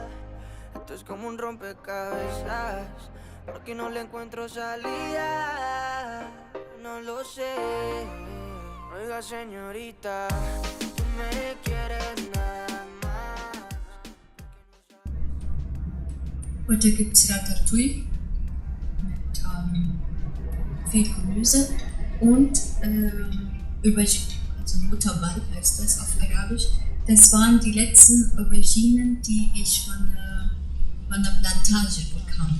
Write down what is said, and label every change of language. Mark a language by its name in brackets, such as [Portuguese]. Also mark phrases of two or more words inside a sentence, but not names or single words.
[Spanish] Esto es como un rompecabezas, porque no le encuentro salida. No lo sé. Oiga, señorita, tú me quieres nada más. [German] Heute gibt es Ratatouille mit viel Gemüse und also Mutterball heißt das auf Arabisch. Das waren die letzten Auberginen, die ich von der Plantage bekam.